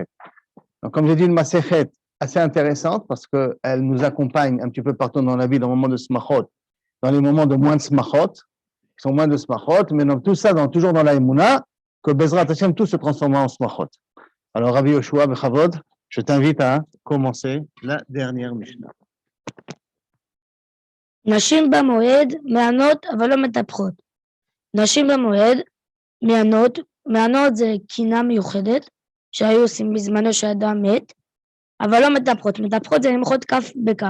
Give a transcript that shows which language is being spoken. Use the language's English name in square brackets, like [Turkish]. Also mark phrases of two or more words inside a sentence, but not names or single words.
[French] Donc, comme j'ai dit, une Masechet assez intéressante, parce qu'elle nous accompagne un petit peu partout dans la vie, dans les moments de Smachot, dans les moments de moins de Smachot, qui sont moins de Smachot, mais donc tout ça, toujours dans la Emouna, que [Hebrew] בעזרת השם, [French] tout se transforme en Smachot. Alors, Rabbi Yoshua, Bechavod, je t'invite à commencer la dernière Mishnah. [Hebrew] נשים במועד מענות אבל לא מטפחות. נשים במועד מענות זה קינה מיוחדת שהיו עושים בזמנו שאדם מת, אבל לא מטפחות. מטפחות זה למחוא כף בכף.